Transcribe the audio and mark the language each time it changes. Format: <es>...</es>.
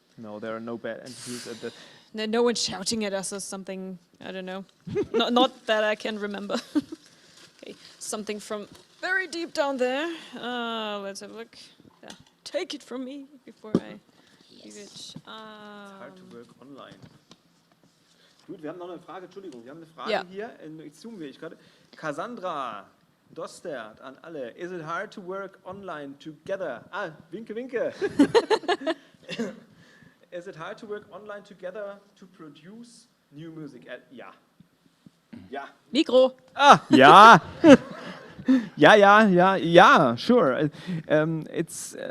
<en>No, there are no bad interviews at that. no one shouting at us or something. I don't know. not that I can remember. Okay, something from very deep down there. Let's have a look. Yeah. Take it from me before I leave it. Hard to work online.</en> <de>Gut, wir haben noch eine Frage, Entschuldigung, wir haben eine Frage Ja. hier, jetzt zoomen wir, ich gerade. Cassandra Dostert an alle.</de> <en>Is it hard to work online together?</en> <de>Ah, winke, winke.</de> <en>Is it hard to work online together to produce new music?</en> <de>Ja. Ja. Mikro. Ah, ja.</de> <en>Yeah, sure. It's.</en>